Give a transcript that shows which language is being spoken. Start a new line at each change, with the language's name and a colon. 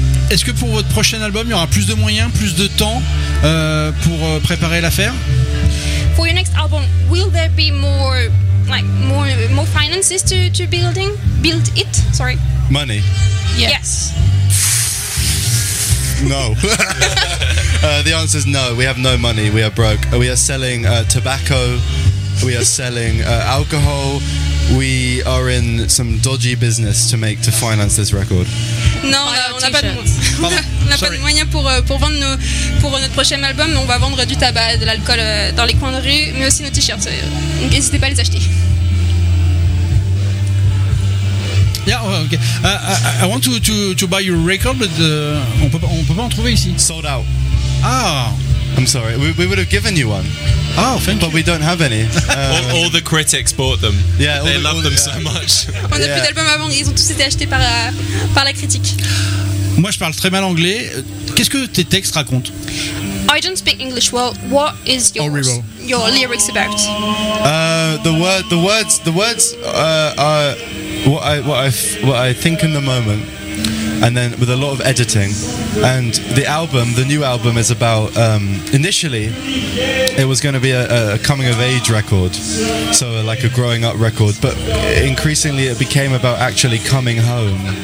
French: Est-ce que pour votre prochain album, il y aura plus de moyens, plus de temps pour préparer l'affaire?
English: For your next album, will there be more... like more finances to build it, sorry, money? Yes. No. The answer is no, we have no money, we are broke. We are selling tobacco, we are selling alcohol, we are in some dodgy business to finance this record.
French: Non, on n'a pas de moyens pour vendre pour notre prochain album. On va vendre du tabac, de l'alcool dans les coins de rue, mais aussi nos t-shirts. N'hésitez pas à les acheter.
English: Yeah, okay. I want to buy your record, but
French: on peut pas en trouver ici.
English: Sold out. Ah. I'm sorry. We would have given you one. Oh, thank but But we don't have any. All the critics bought them. Yeah, they love them so much.
French: On a plus d'album avant. Ils ont tous été achetés par la critique. Moi, je parle très mal anglais. Qu'est-ce que tes textes racontent?
English: I don't speak English well. What is your lyrics about? The words are what I think in the moment, and then with a lot of editing. And the album, the new album, is about initially it was going to be a coming of age record, so like a growing up record, but increasingly it became about actually coming home.